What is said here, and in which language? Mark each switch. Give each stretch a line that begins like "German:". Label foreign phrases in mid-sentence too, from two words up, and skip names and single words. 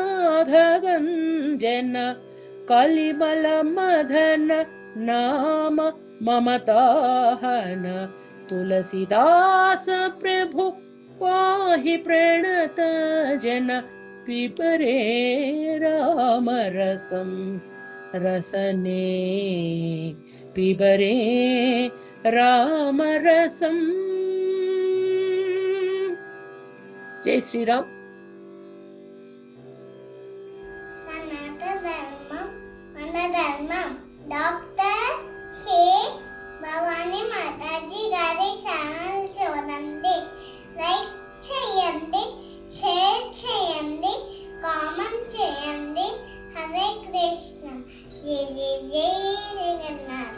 Hindi: गंजन कलिमल मदन नाम ममताहन तुलसीदास प्रभु पाहि प्रणत जन
Sanskrit: पिबरे रामरसं रसने पिबरे रामरसं।
Hindi: जय श्री राम।
Sanskrit: सनातन धर्मं मन धर्मं
Telugu: డాక్టర్ కే భవానీ మాతాజీ గారి ఛానల్ చూడండి, లైక్ చేయండి, షేర్ చేయండి, కామెంట్ చేయండి. హరే కృష్ణ. జై జై జై జగన్నాథ.